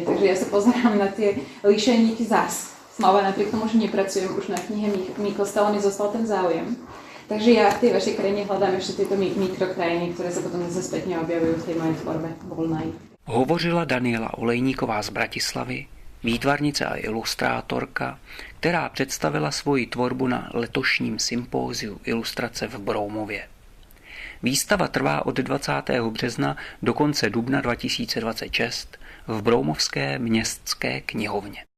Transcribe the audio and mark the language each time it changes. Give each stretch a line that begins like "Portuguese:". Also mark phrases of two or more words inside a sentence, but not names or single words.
Slovak: Takže ja sa pozerám na tie lišejníky zas. Znova napriek tomu, že nepracujem už na knihe Miko, stále mi zostal ten záujem. Takže ja v tej vašej krajine hľadám ešte tieto mikrokrajiny, ktoré sa potom zase spätne objavujú v tej mojej tvorbe voľnej.
Czech: Hovořila Daniela Olejníková z Bratislavy, výtvarnice a ilustrátorka, která představila svoji tvorbu na letošním sympóziu ilustrace v Broumově. Výstava trvá od 20. března do konce dubna 2026 v Broumovské městské knihovně.